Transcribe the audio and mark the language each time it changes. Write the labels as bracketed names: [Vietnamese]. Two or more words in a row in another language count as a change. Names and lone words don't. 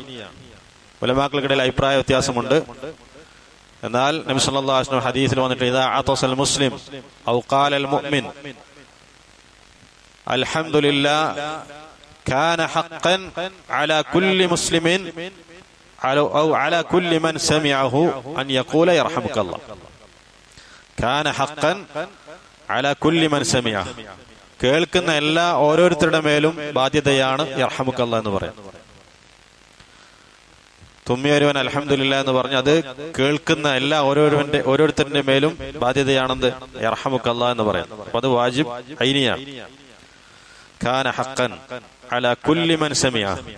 [Malayalam] ഉലമാക്കൾക്കിടയിൽ അഭിപ്രായ വ്യത്യാസമുണ്ട്. എന്നാൽ നബി [Arabic] صلى الله عليه وسلم [Malayalam] ഹദീസിൽ വന്നിട്ട് [Arabic] إذا عطس المسلم أو قال المؤمن الحمد لله كان حقا على كل مسلم أو على كل من سمعه أن يقول يرحمك الله. كان حقا على كل من سمعه. [Malayalam] കേൾക്കുന്ന എല്ലാ ഓരോരുത്തരുടെ മേലും ബാധ്യതയാണ് യർഹമുക്കല്ലാ എന്ന് പറയാം. തുമ്മിയൊരുവൻ അൽഹംദുലില്ലാ എന്ന് പറഞ്ഞ് അത് കേൾക്കുന്ന എല്ലാ ഓരോരുത്തരുടെ മേലും ബാധ്യതയാണെന്ന് യർഹമുക്കല്ലാ എന്ന് പറയാം. അപ്പൊ അത് വാജിബ് ഐനിയാണ്. [Arabic] كان حقا على كل من سمع.